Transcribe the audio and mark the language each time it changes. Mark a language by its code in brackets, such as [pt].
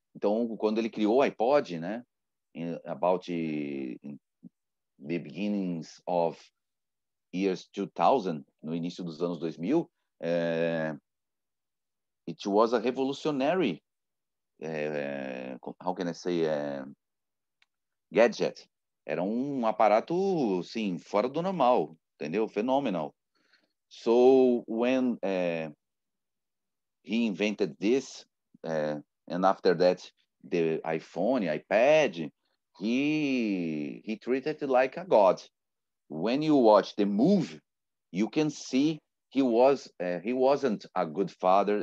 [pt] Então, quando ele criou o iPod, né? [en] About the beginnings of years 2000, [pt] no início dos anos 2000, [en] it was a revolutionary, how can I say, gadget. [pt] Era um aparato, sim, fora do normal, entendeu? [en] Phenomenal. So when he invented this, and after that, the iPhone, iPad, he treated it like a god. When you watch the movie, you can see he wasn't a good father.